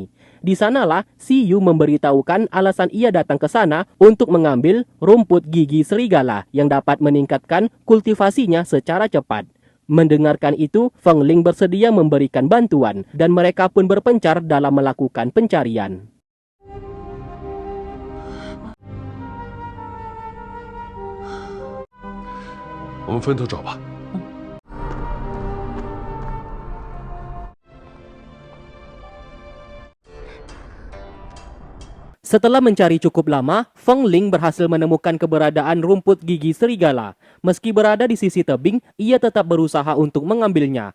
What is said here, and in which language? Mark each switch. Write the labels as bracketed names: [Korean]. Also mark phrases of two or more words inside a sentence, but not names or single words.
[Indonesian] Di sanalah si Yu memberitahukan alasan ia datang ke sana untuk mengambil rumput gigi serigala yang dapat meningkatkan kultivasinya secara cepat. Mendengarkan itu, Feng Ling bersedia memberikan bantuan dan mereka pun berpencar dalam melakukan pencarian. [Chinese] 我们分头找吧。 [Indonesian] Setelah mencari cukup lama, Feng Ling berhasil menemukan keberadaan rumput gigi serigala. Meski berada di sisi tebing, ia tetap berusaha untuk mengambilnya.